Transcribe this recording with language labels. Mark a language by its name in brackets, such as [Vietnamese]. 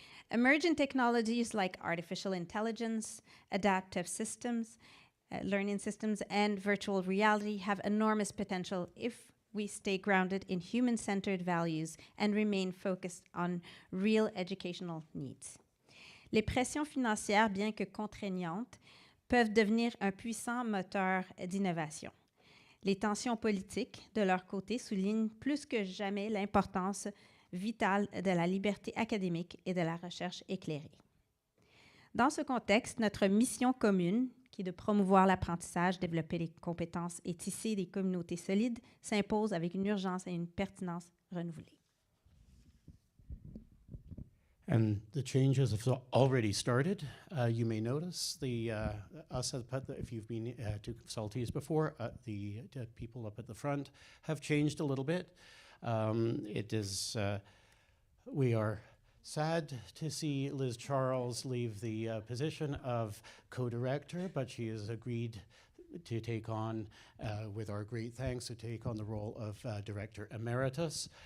[English] Emerging technologies like artificial intelligence, adaptive systems, learning systems, and virtual reality have enormous potential if we stay grounded in human-centered values and remain focused on real educational needs. [French] Les pressions financières, bien que contraignantes, peuvent devenir un puissant moteur d'innovation. Les tensions politiques, de leur côté, soulignent plus que jamais l'importance vitale de la liberté académique et de la recherche éclairée. Dans ce contexte, notre mission commune, qui est de promouvoir l'apprentissage, développer les compétences et tisser des communautés solides, s'impose avec une urgence et une pertinence renouvelée. [English] And the changes have already started. You may notice if you've been to SALTISE before, the people up at the front have changed a little bit. We are sad to see Liz Charles leave the position of co-director, but she has agreed to take on, with our great thanks, to take on the role of Director Emeritus.